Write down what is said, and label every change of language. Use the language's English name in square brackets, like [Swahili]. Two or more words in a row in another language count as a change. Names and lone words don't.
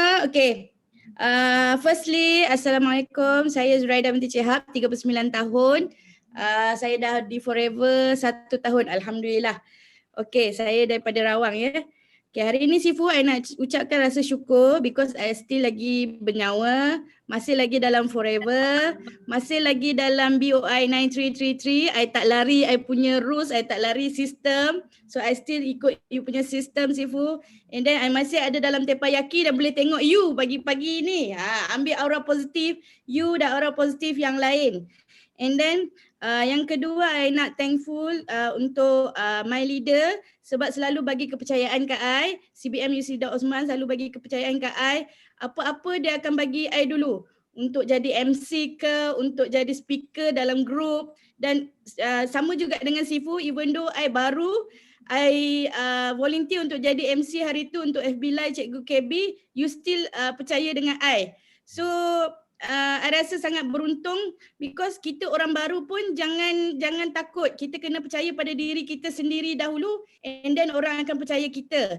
[English] Okay. [Malay] Firstly, Assalamualaikum. Saya Zuraida binti Chihab, 39 tahun. Saya dah di Forever 1 tahun, Alhamdulillah. Okay, saya daripada Rawang ya. Okay, hari ini Sifu, I nak ucapkan rasa syukur because I still lagi bernyawa, masih lagi dalam Forever, masih lagi dalam BOI 9333. I tak lari I punya rules, I tak lari sistem. So I still ikut you punya sistem Sifu. [English] And then [Malay] I masih ada dalam Tepayaki dan boleh tengok you pagi-pagi ni. Ambil aura positif you dan aura positif yang lain. [English] And then [Malay] yang kedua, I nak thankful untuk [English] my leader [Malay] sebab selalu bagi kepercayaan kat I. CBM Yusrida Osman selalu bagi kepercayaan kat I. Apa-apa dia akan bagi I dulu. Untuk jadi MC ke, untuk jadi speaker dalam group. Dan sama juga dengan Sifu, [English] even though [Malay] I baru, I volunteer untuk jadi MC hari tu untuk FB Live Cikgu KB, you still percaya dengan I. So, I rasa sangat beruntung because kita orang baru pun jangan takut. Kita kena percaya pada diri kita sendiri dahulu [English] and then [Malay] orang akan percaya kita.